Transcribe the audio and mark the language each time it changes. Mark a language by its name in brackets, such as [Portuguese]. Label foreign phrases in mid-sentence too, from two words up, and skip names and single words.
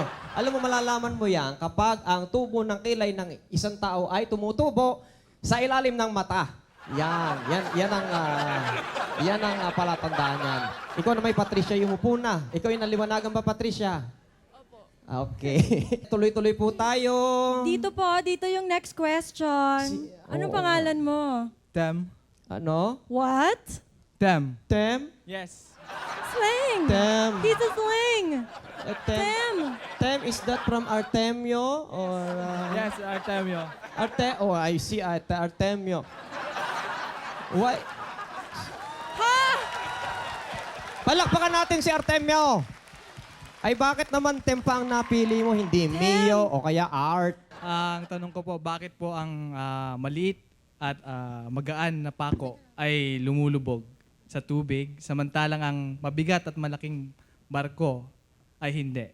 [Filipino] Alam mo, malalaman mo yan kapag ang tubo ng kilay ng isang tao ay tumutubo sa ilalim ng mata. Yan ang palatandaan yan. Ikaw na may Patricia, yung upo na. Ikaw yung naliwanagan ba, Patricia? Opo. Okay. Tuloy-tuloy po tayo. Dito po, dito yung [English] next question. [Filipino] Anong Oo. pangalan mo? Tem. Ano? [English] What? [Filipino] Tem. Tem? [English] Yes. [Filipino] Sling! Tem. Dito sling! Tem. Tem! Tem, [English] is that from Artemio? Or, Yes, Artemio. Oh, I see Artemio. Why? Ha! [Filipino] Palakpakan natin si Artemio. Ay, bakit naman Tem pa ang napili mo, hindi Mio o kaya Art? Ang tanong ko po, bakit po ang maliit at magaan na pako ay lumulubog sa tubig, samantalang ang mabigat at malaking barko ay hindi?